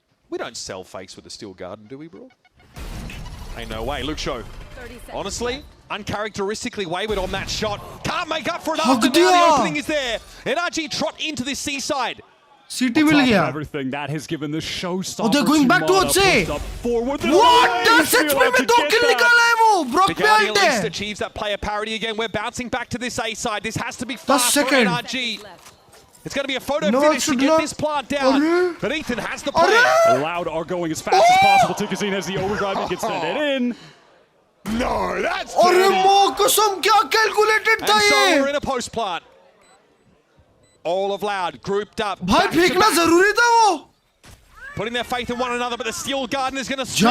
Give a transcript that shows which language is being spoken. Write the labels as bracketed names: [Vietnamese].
[English] We don't sell fakes with the Steel Garden, do we, bro? Ain't no way. Luke Show. Honestly, uncharacteristically wayward on that shot. Can't make up for it after now. The opening is there. NRG trot into this seaside. [Hindi] CT मिल गया. [English] Everything that has given the showstopper. Oh, they're going back towards A. What? [Hindi] 10 में 2 kill निकाला है वो. Brock पे [English] at least [Hindi] आते. [English] achieves that player parity again. We're bouncing back to this A side. This has to be fast for NRG. It's going to be a photo finish to get this plant down. But Ethan has the plan. Loud are going as fast as possible. Tikazine has the overdrive and gets sent in. No, that's [Hindi] अरे मो कसम क्या calculated था ये. [English] And so we're in a post plant. All of Loud grouped up. [Hindi] भाई फेंकना जरूरी था वो. [English] Putting their faith in one another, but the Steel Garden is going to strip